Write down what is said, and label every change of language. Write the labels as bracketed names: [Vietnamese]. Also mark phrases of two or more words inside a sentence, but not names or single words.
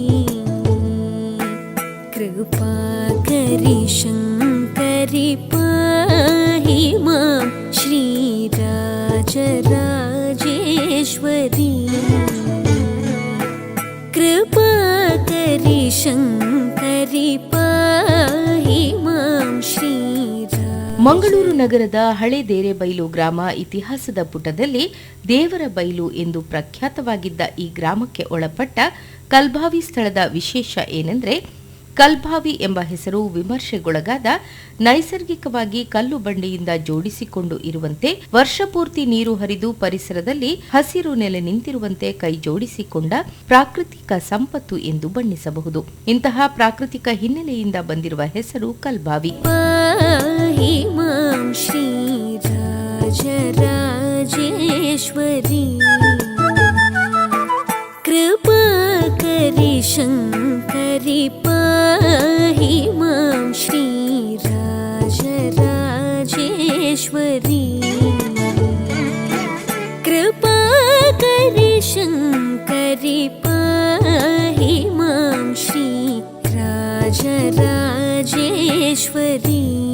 [Sanskrit] कृपाकरि शङ्करि पाहि मां श्रीराजराजेश्वरी. कृपाकरि शङ्करि पाहि मां श्री. [Kannada] ಮಂಗಳೂರು ನಗರದ ಹಳೆ ದೇರೆಬೈಲು ಗ್ರಾಮ ಇತಿಹಾಸದ ಪುಟದಲ್ಲಿ ದೇವರ ಬೈಲು ಎಂದು ಪ್ರಖ್ಯಾತವಾಗಿದ್ದ ಈ ಗ್ರಾಮಕ್ಕೆ ಒಳಪಟ್ಟ ಕಲ್ಬಾವಿ ಸ್ಥಳದ ವಿಶೇಷ ಏನೆಂದರೆ, ಕಲ್ಬಾವಿ ಎಂಬ ಹೆಸರು ವಿಮರ್ಶೆಗೊಳಗಾದ ನೈಸರ್ಗಿಕವಾಗಿ ಕಲ್ಲು ಬಂಡೆಯಿಂದ ಜೋಡಿಸಿಕೊಂಡು ಇರುವಂತೆ, ವರ್ಷಪೂರ್ತಿ ನೀರು ಹರಿದು ಪರಿಸರದಲ್ಲಿ ಹಸಿರು ನೆಲೆ ನಿಂತಿರುವಂತೆ ಕೈ ಜೋಡಿಸಿಕೊಂಡ ಪ್ರಾಕೃತಿಕ ಸಂಪತ್ತು ಎಂದು ಬಣ್ಣಿಸಬಹುದು. ಇಂತಹ ಪ್ರಾಕೃತಿಕ ಹಿನ್ನೆಲೆಯಿಂದ ಬಂದಿರುವ ಹೆಸರು ಕಲ್ಬಾವಿ. ಶ್ರೀರಾಜರಾಜೇಶ್ವರಿ. [Sanskrit] कृपाकरि शङ्करि पाहि मां श्रीराजराजेश्वरी. कृपाकरि शङ्करि पाहि मां श्रीराजराजेश्वरी.